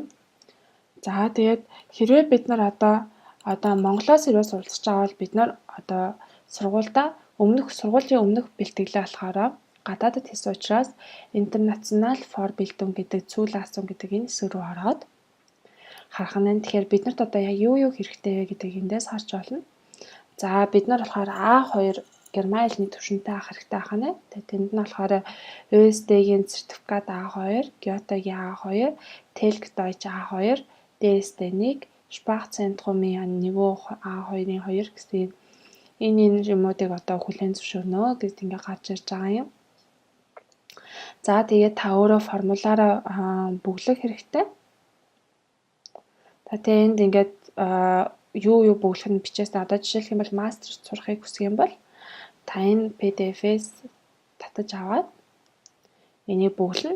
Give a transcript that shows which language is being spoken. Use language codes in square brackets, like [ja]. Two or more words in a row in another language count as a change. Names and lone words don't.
[mn] За тэгээд хэрвээ бид нар одоо Монголоос ирээ суралцж байгаа бол бид нар одоо сургуулийн өмнөх бэлтгэлээ болохоор гадаадд хийсэн учраас [de] International for Bildung [mn] гэдэг Zulassung гэдэг энэ хэсэг рүү ороод харах нь. Тэгэхээр биднэрт одоо яг юу хэрэгтэй вэ гэдгийг эндээс харж болно. За бид нар болохоор А2 герман хэлний түвшинтэй авах хэрэгтэй байна. Тэгээд тэнд нь болохоор ÖSD-ийн сертификат A2, Goethe-гийн A2, Telg Deutsch A2, DSD-1, Sprachzentrum-ийн niveau A2-ийн 2 гэсэн энэ юмуудыг одоо хүлээн зөвшөөрнө гэдээ ингээ гарч ирж байгаа юм. За тэгээд та өөрөө формулаараа бүглэх хэрэгтэй. Тэгээд энд ингээд юу бүглэх нь бичээсээ одоо жишээлх юм бол мастерт сурахыг хүсэх юм бол та энэ PDF-ээс татаж аваад энийг бүглэнэ.